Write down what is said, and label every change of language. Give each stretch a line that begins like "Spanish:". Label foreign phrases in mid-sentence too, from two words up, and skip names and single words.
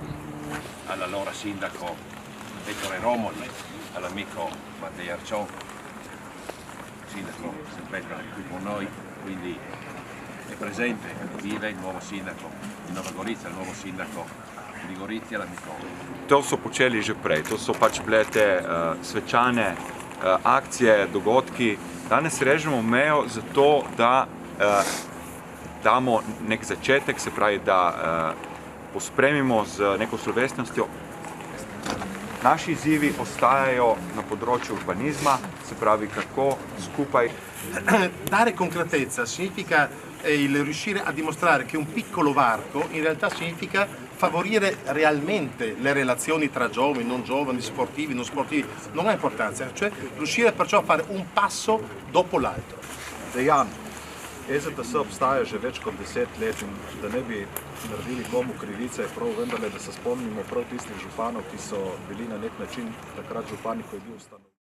Italian: All'allora sindaco Ettore Romoli, all'amico Matteo Arcion, sindaco sempre qui con noi, quindi è presente, vive il nuovo sindaco di Nova Gorica, il nuovo sindaco di Gorizia, l'amico.
Slovenian: To so počeli že prej, to so pač bile te svečane akcije, dogodki. Danes režemo mejo zato, da damo nek začetek, se pravi, da pospremimo z neko slovesnostjo. Naši izzivi ostajajo na področju urbanizma, se pravi, kako skupaj.
Italian: Dare concretezza significa riuscire a dimostrare che un piccolo varco in realtà significa favorire realmente le relazioni tra giovani, sportivi, non sportivi, non ha importanza, cioè riuscire perciò a fare un passo dopo l'altro.
Slovenian: Dejan, EZTS obstaja že več kot 10 let in da ne bi naredili komu krivice, je prav vendarle, da se spomnimo prav tistih županov, ki so bili na nek način takrat župani, ko je bil ustanovljen.